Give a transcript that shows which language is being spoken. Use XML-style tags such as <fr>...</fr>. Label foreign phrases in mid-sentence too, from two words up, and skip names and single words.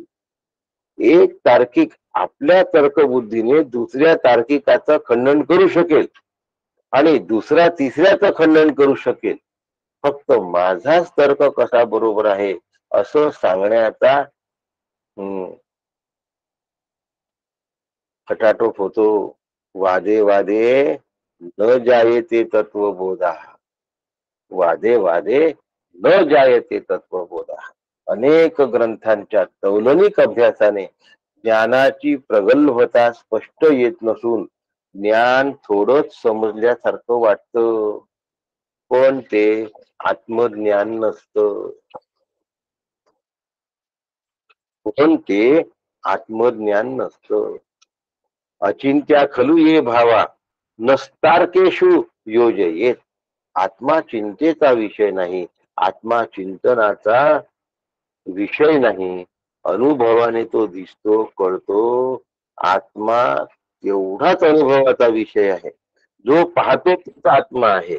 <mr>एक तार्किक आपल्या तर्कबुद्धीने दुसऱ्या तार्किकाचं खंडन करू शकेल आणि दुसरा तिसऱ्याचं खंडन करू शकेल. फक्त माझाच तर्क कसा बरोबर आहे असं सांगण्याचा खटाटोप होतो.</mr> <sa>वादे वादे न जायते तत्वबोधा. वादे वादे न जायते तत्वबोधा.</sa> <mr>अनेक ग्रंथांच्या तौलनिक अभ्यासाने ज्ञानाची प्रगल्भता स्पष्ट येत नसून ज्ञान थोडंच समजल्यासारखं वाटतं, पण ते आत्मज्ञान नसतं. पण ते आत्मज्ञान नसतं.</mr> <sa>अचिंत्या खलु ये भावा नस्तार्केषु योजयेत.</sa> <mr>आत्मा चिंतेचा विषय नाही, आत्मा चिंतनाचा विषय नाही. अनुभवाने तो दिसतो कळतो. आत्मा एवढाच अनुभवाचा विषय आहे. जो पाहतो तोच आत्मा आहे.</mr>